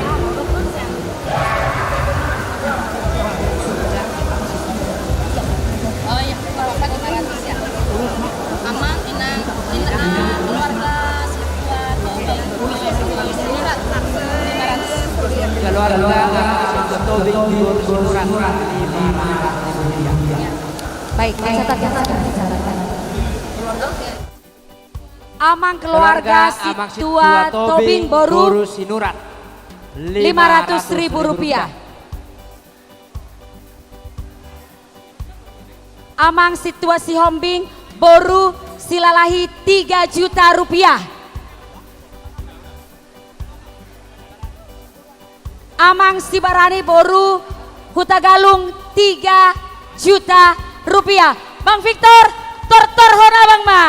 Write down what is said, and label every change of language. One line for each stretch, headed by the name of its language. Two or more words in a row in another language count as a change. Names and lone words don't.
Indonesian: Oh iya, Bapak 500 ya. Amang, Inang, keluarga, Situa, Tobing, Sinurat, 500. Keluarga Tobing Sinurat 500 rupiah. Baik, catat. Amang keluarga Situa Tobing Boru Sinurat 500.000 rupiah. Amang Situa Sihombing Boru Silalahi 3 juta rupiah. Amang Sibarani Boru Hutagalung 3 juta rupiah. Bang Victor,
Batak Toba: tortor hona Bang Ma.